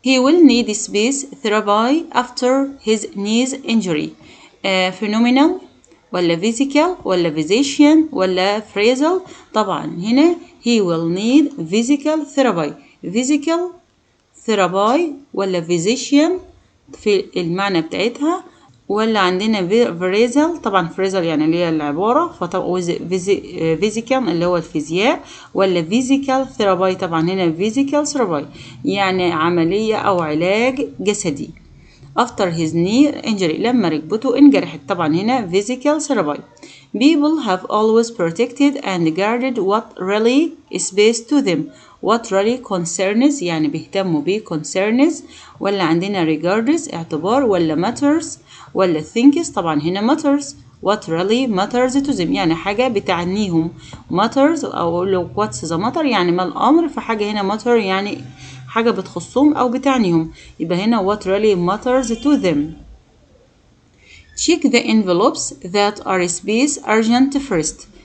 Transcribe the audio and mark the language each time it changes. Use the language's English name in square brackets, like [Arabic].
[English] He will need space therapy after his knee injury. phenomenal ولا physical ولا physician ولا phrasal. طبعا هنا he will need physical therapy ولا physician [Arabic] في المعنى بتاعتها، [English] ولا عندنا phrasal. [Arabic] طبعا phrasal يعني اللي هي العبارة، فطبعا physical اللي هو الفيزياء، ولا physical therapy. طبعا هنا physical therapy يعني عملية أو علاج جسدي. [English] after his knee injury [Arabic] لما ركبته انجرحت. طبعا هنا physical therapy. [English] people have always protected and guarded what really is best to them. what really concerns [Arabic] يعني بيهتموا بيه concerns، ولا عندنا regards اعتبار، ولا matters ولا thinks. طبعا هنا matters. [English] what really matters to them [Arabic] يعني حاجة بتعنيهم. matters أو لو what's the matter يعني ما الأمر، فحاجة هنا matter يعني حاجة بتخصهم أو بتعنيهم، يبقى هنا [English] what really matters to them. check the envelopes that are space urgent first.